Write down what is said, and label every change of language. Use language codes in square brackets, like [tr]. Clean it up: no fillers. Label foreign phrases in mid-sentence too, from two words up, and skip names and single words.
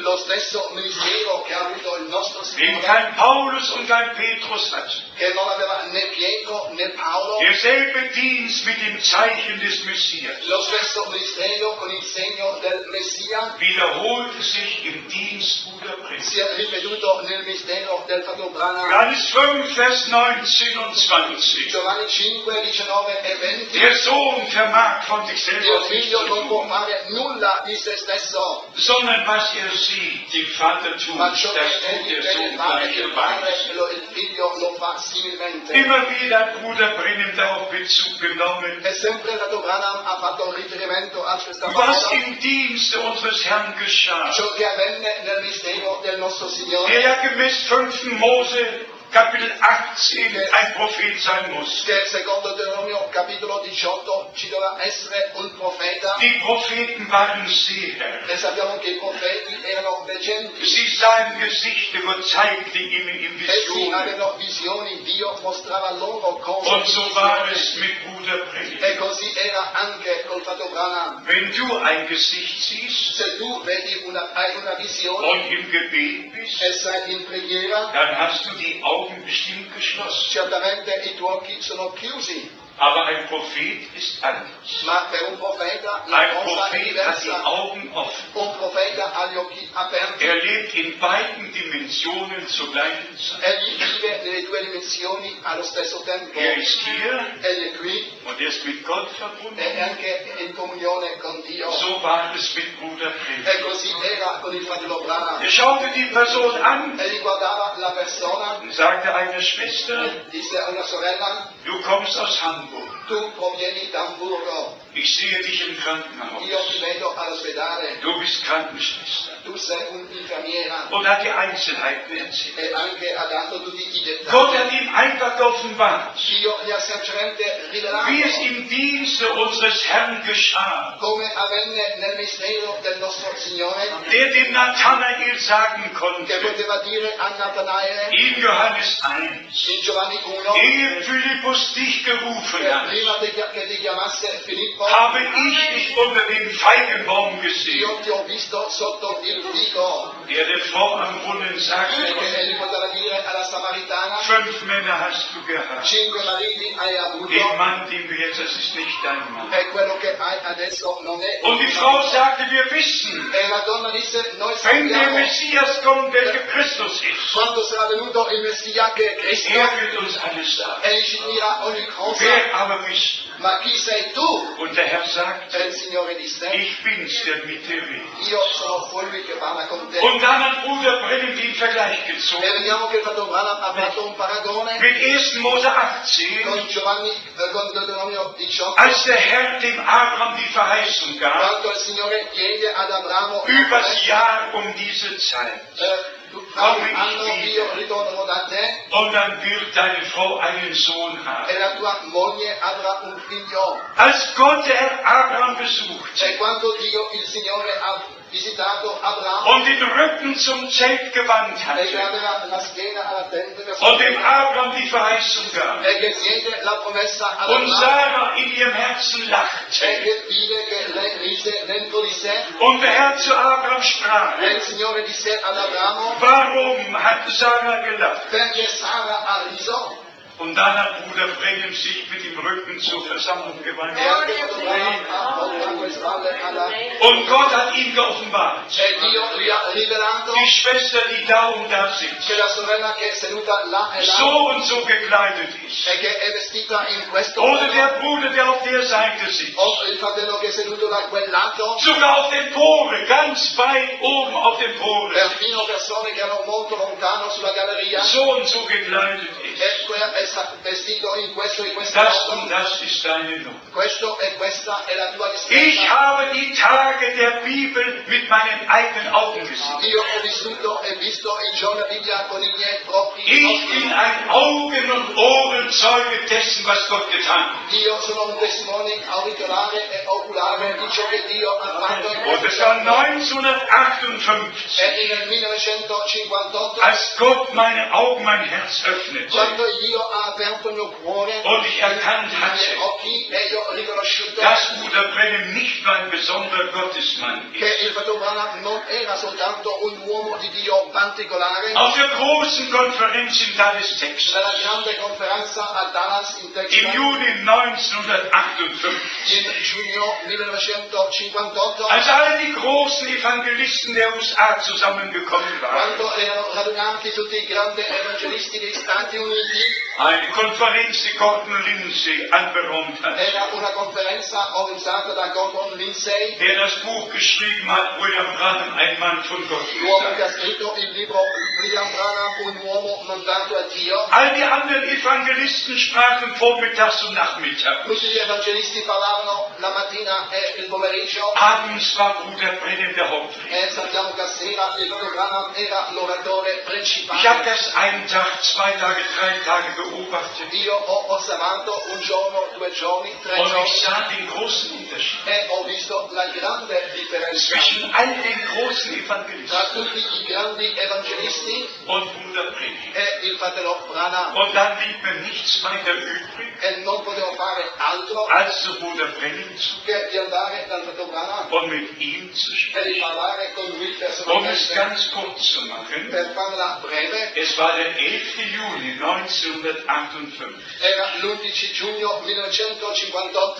[it] Lo stesso ministero che ha avuto il nostro [de] den [it] Signore, [de] kein Paulus und kein Petrus hatte. [it] che non aveva né Pietro né Paolo, [de] Derselbe Dienst mit dem Zeichen des Messias [it] lo stesso ministero con il segno del Messia [de] wiederholte sich im Dienst Bruder Brenhem. [it] si è ripetuto nel mistero del fratello Branham. [de] Johannes 5, Vers 19 und 20. [it] Giovanni 5, 19 e 20. [de] Der Sohn vermag von sich [it] Il [de] selber nicht [it] figlio [de] zu [it] non può [de] tun, [it] fare nulla di se stesso, [de] sondern was er sieht, dem Vater tun, [it] ma [de] das [it] ciò che [de] tut [it] egli [de] der [it] vede [de] Sohn [it] fare il padre, [de] gleicherweise. [it] il figlio lo fa similmente. [de] Immer wieder hat Bruder Brenhem darauf Bezug genommen, [it] E sempre il fratello Branham ha fatto riferimento a questa [de] was [it] parola, [de] im Dienste unseres Herrn geschah. [it] ciò che avvenne nel mistero del nostro [de] Der [it] Signore, [de] ja gemäß 5. Mose Kapitel 18 ein Prophet sein muss. [it] che secondo Deuteronomio capitolo 18 ci doveva essere un profeta, [de] Die Propheten waren Seher. [it] e sappiamo che i profeti erano veggenti. [de] Sie sahen Gesichter, Gott zeigte ihnen in [it] Essi [de] Visionen. [it] avevano visioni, Dio mostrava loro cose. [de] Und so war es mit Bruder Brenhem. [it] E così era anche col fratello Branham. [de] Wenn du ein Gesicht siehst [it] Se tu vedi hai una visione [de] und im Gebet bist, [it] e sei in preghiera, [de] dann hast du die Augen bestimmt geschlossen. [it] certamente i tuoi occhi sono chiusi. [de] Aber ein Prophet ist anders. [it] Ma per un profeta la [de] Ein [it] cosa è [de] Prophet hat die [it] diversa. [de] Augen offen. [it] Un profeta ha gli occhi aperti. [de] Er lebt in beiden Dimensionen zur gleichen Zeit. [it] Egli vive nelle due dimensioni allo stesso tempo. [de] Er ist hier [it] Egli è qui [de] und er ist mit Gott [it] e è [de] verbunden. [it] anche in comunione con Dio. [de] So war es mit Bruder [it] E [de] Predigt. [it] così era con il fratello Branham. [de] Er schaute die Person an [it] Egli guardava la persona, [de] und sagte einer Schwester, [it] disse a una sorella, [de] du kommst aus Hamburg. [it] tu provieni da Hamburgo, [de] Ich sehe dich im [it] io ti [de] Krankenhaus. [it] vedo all'ospedale, [de] Du bist Krankenschwester. [it] tu sei un'infermiera. [de] Und hat die Einzelheiten erzählt. [it] E anche ha dato tutti i [de] Gott [it] dettagli. [de] hat ihm einfach offenbart, [it] Dio gli ha semplicemente rivelato [de] wie es im Dienste unseres Herrn geschah, [it] come avvenne nel mistero del nostro Signore, [de] der dem Nathanael sagen [it] che [de] konnte, [it] poteva dire a Natanaele [de] in Johannes 1, [it] in Giovanni 1, [de] ehe Philippus dich gerufen [it] che [de] hat, [it] prima che ti chiamasse Filippo, [de] habe ich dich unter dem Feigenbaum gesehen. [it] io ti ho visto sotto il fico. [de] Der Frau am Brunnen sagte, [it] Perché egli poteva dire alla Samaritana, [de] 5 Männer hast du gehabt. [it] 5 mariti hai avuto [de] Den Mann, den du jetzt hast, ist nicht dein Mann. [it] e quello che hai adesso non è. [de] Und die Frau sagte, wir wissen, [it] E la donna disse, noi [de] wenn der [it] sappiamo, [de] Messias kommt, welcher Christus ist, [it] quando sarà venuto il Messia che è Cristo, [de] er wird uns alles sagen. [it] egli ci dirà ogni cosa. [de] Wer aber bist du? [it] Ma chi sei tu? [de] Und der Herr sagt, [it] E il Signore disse, [de] ich bin's, der mit dir redet. [it] io sono colui che parla con te. [de] Und dann hat Bruder Brennan den Vergleich [it] E [de] gezogen [it] vediamo che il fratello Branham ha fatto un paragone [de] mit 1. Mose 18, [it] con con Deuteronomio 18, [de] als der Herr dem Abraham die Verheißung gab, [it] quando il Signore chiede ad Abramo [de] übers Jahr um diese Zeit. [it] fra un anno io ritornerò da te [de] Und dann wird deine Frau einen Sohn haben. [it] e la tua moglie avrà un figlio. [de] Als Gott der Herr Abraham besucht [it] E quando Dio, il Signore, ha visitato Abramo [de] und den Rücken zum Zelt gewandt [it] e [de] hatte [it] che aveva la schiena alla tenda del [de] und dem Abraham die Verheißung gab [it] e che diede la promessa ad [de] und [it] Abramo [de] Sarah in ihrem Herzen [it] e [de] lachte [it] che vide che lei rise dentro di sé [de] und der Herr zu Abraham sprach, [it] e il Signore disse ad Abramo [de] warum hat Sarah gelacht? [it] perché Sara ha riso [de] Und dann hat Bruder Brennan sich mit dem Rücken zur Versammlung gewandt. [it] e anche Abramo ha voltato le spalle alla [de] Und Gott hat ihm geoffenbart, [it] e Dio gli ha rivelato [de] die Schwester, die da und da sitzt, [it] che la sorella che è seduta là e là [de] so und so gekleidet ist. [it] e che è vestita in questo [de] Oder [it] modo, [de] der Bruder, der auf der Seite sitzt. [it] o il fratello che è seduto da quel lato, [de] Sogar auf dem Pore, ganz weit oben auf dem Pore. [it] perfino persone che erano molto lontano sulla galleria, [de] So und so gekleidet ist. [it] è vestito in questo e in questo [de] Das [it] modo. [de] und das ist deine Not. [it] Questo e questa è la tua [de] Ich [it] vestita. [de] habe die Tage der Bibel mit meinen eigenen Augen gesehen. [it] Io ho vissuto e visto il giorno della Bibbia con i miei propri [de] Ich bin [it] occhi. [de] ein Augen- und Ohrenzeuge dessen, was Gott getan hat. [it] Io sono un testimone auricolare e oculare di ciò che Dio ha fatto in [de] Und es war 1958, [it] e nel 1958, [de] als Gott meine Augen, mein Herz öffnete [it] quando Dio ha aperto il mio cuore, [de] und ich erkannt [it] i miei [de] hatte, [it] occhi, e io ho riconosciuto [de] dass Bruder Brennan nicht nur ein besonderer Gottesmann [it] che [de] ist. [it] il fratello Branham non era soltanto un uomo di Dio particolare. [de] Auf der großen Konferenz in Dallas, Texas, [it] Nella grande conferenza a Dallas in [de] im [it] Texas [de] Juni 1958, [it] in giugno 1958, [de] als alle die großen Evangelisten der USA zusammengekommen waren, [it] quando erano radunati tutti i grandi evangelisti degli Stati Uniti, [de] eine Konferenz, die Gordon Lindsay anberaumt hat, [it] era una conferenza organizzata da Gordon Lindsay, [de] der das Buch geschrieben hat, William Branham, ein Mann von Gott. [it] l'uomo che ha scritto il libro William Branham, un uomo mandato a Dio. [de] All die anderen Evangelisten sprachen vormittags und nachmittags. [it] Tutti gli evangelisti parlavano la mattina e il pomeriggio [de] Abends war Bruder Brennan der Hauptredner. [it] e sappiamo che a sera il fratello Branham era l'oratore [de] Ich habe [it] principale. [de] das einen Tag, 2 Tage, 3 Tage beobachtet [it] Io ho osservato un giorno, 2 giorni, 3 [de] und ich [it] giorni [de] sah den großen Unterschied [it] e ho visto la grande differenza [de] zwischen all den großen [it] tra [de] Evangelisten [it] tutti i grandi evangelisti [de] und Bruder Brennan. [it] e il fratello Branham. [de] Und dann blieb mir nichts weiter übrig, [it] E non potevo fare altro [de] als zu Bruder Brennan zu [it] che di andare dal fratello Branham [de] und mit ihm zu [it] e [de] sprechen. [it] di parlare con lui [de] Um es [it] personalmente. [de] ganz kurz zu machen, [it] Per farla breve, [de] es war der 11. Juni 1958. [it] Era l'11 giugno 1958,